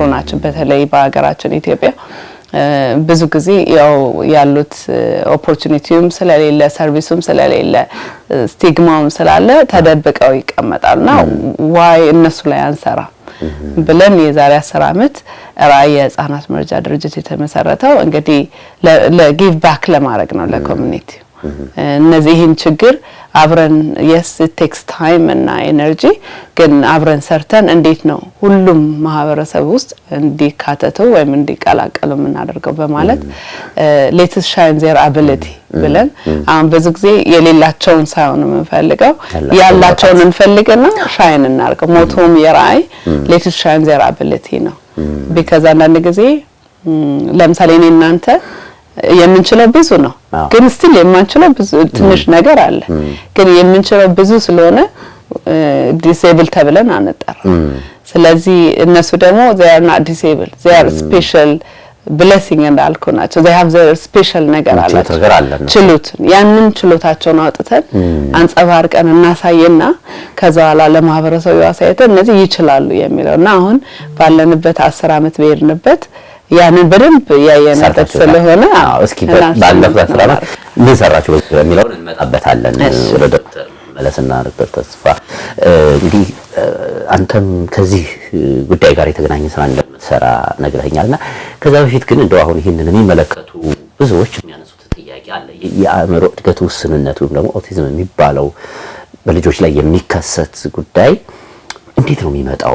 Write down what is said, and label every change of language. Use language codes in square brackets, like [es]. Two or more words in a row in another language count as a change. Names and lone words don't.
[am] ናቸው። በተለይ በሀገራችን ኢትዮጵያ ብዙ ጊዜ ያው ያሉት ኦፖርቹኒቲውም ስለሌለ ሰርቪሱም ስለሌለ ስቲግማውም ስላለ ተደብቀው ይቀመጣሉና ዋይ እነሱ ላይ አንሰራ ብለን የዛሬ 10 አመት ራዕይ የህፃናት መርጃ ድርጅት የተመሰረተው እንግዲህ [en] give back [am] ለማድረግ ነው ለኮሚኒቲ። እነዚህን ችግር አብረን [en] yes it takes time [am] እና ኤነርጂ ግን አብረን ሰርተን እንዴት ነው ሁሉም ማህበረሰብ ውስጥ እንዲካተቱ ወይም እንዲቀላቀሉ የምናደርገው በማለት [en] let's shine their ability [am] ብለን አሁን ብዙ ጊዜ የሌላቸውን ሳይሆን የምንፈልገው ያላቸውን እንፈልግና ሻይን እናርገው። ሞቶም የራዕይ [en] let's shine their ability [am] ነው። because አንዳንድ ጊዜ ለምሳሌ እኔ እናንተ የምንችለው ብዙ ነው ግን ስቲል የማንችለው ብዙ ትንሽ ነገር አለ። ግን የምንችለው ብዙ ስለሆነ ዲሴብል ተብለን አንጠራ። ስለዚህ እነሱ ደግሞ [en] they are not disabled, they are special blessing [am] እንዳልኩ ናቸው። [en] they have their special [am] ነገር አላቸው ችሎት ያንን ችሎታቸውን አውጥተን አንጸባርቀን እናሳየና ከዛ በኋላ ለማህበረሰቡ ያሳየተን እነዚህ ይችላሉ የሚለውና አሁን ባለንበት 10 አመት በሄድንበት ያንን በደንብ ያየነበት ስለሆነ እስኪ ባለፈው ስራና ምን ሰራችሁ በሚለው እንመጣበታለን። ወደ ዶክተር መለስና ዶክተር ተስፋ እንግዲህ አንተም ከዚህ ጉዳይ ጋር የተገናኘ ስራ እንደምትሰራ እንደምትሰራ ነግረኸኛልና ከዛ በፊት ግን እንደው አሁን ይህንን የሚመለከቱ ብዙዎች የሚያነሱት ጥያቄ አለ። የአእምሮ እድገት ውስንነት ወይም ደግሞ ኦቲዝም የሚባለው በልጆች ላይ የሚከሰት ጉዳይ እንዴት ነው የሚመጣው?